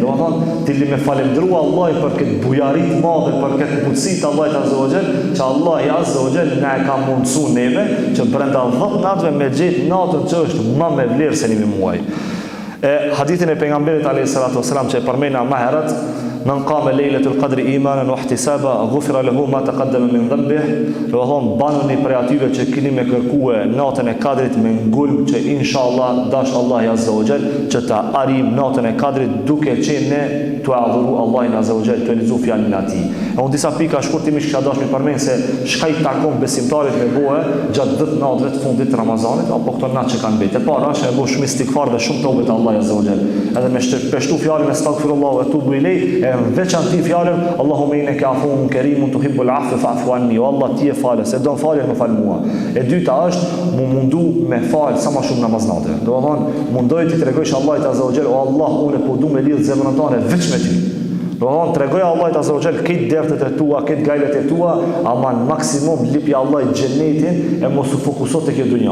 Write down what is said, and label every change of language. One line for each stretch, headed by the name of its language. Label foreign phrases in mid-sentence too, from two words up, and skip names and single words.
Albanian: Do të thonë ti li me falendëru Allahin për këtë bujari të madhe, për këtë butësi të Allahit
Arabic: عز وجل,
Albanian: që Allahu
Arabic: عز وجل
Albanian: na e ka mundsuar neve që brenda 10 natëve me gjetë natën që është më me vlerë se një muaj. Hadithin e pejgamberit
Arabic: عليه الصلاة والسلام
Albanian: që e përmenda më herët,
Arabic: من قام ليلة القدر إيمانا واحتسابا غفر له ما تقدم من ذنبه.
Albanian: Do të thonë banuni për atyve që keni me kërkue natën e kadrit me ngulm që inshallah dash Allahu
Arabic: عز وجل
Albanian: që ta arrim natën e kadrit duke qenë ne tu adhuru Allahin
Arabic: عز وجل
Albanian: të lizu fjalën e tij. Unë disa pika shkurtimisht kisha dashur të përmend se çka i takon besimtarit me bëhe gjatë 10 natëve të fundit të Ramazanit apo këto natë që kanë mbetë. Para është e bësh shumë istikfar dhe shumë tobe te Allahu
Arabic: عز وجل.
Albanian: Edhe me shpeshtu fjalën
Arabic: أستغفر الله وأتوب إليه,
Albanian: veçanti fjalën
Arabic: اللهم إنك عفو كريم تحب العفو فاعف عني.
Albanian: O Allah ti e falë, se do të falë më fal mua. E dyta është mu mundu me fal sa më shumë namaznate. Do të thonë mundoj ti tregojsh Allahit
Arabic: عز وجل,
Albanian: o Allah unë po du me lidh zemrën tënde veç me ty. Do të thonë tregoj Allahit
Arabic: عز وجل
Albanian: këtë dertet e tua, këtë gajlet e tua, ama në maksimum lipi Allahit xhenetin e mos u fokuso te kjo dunja.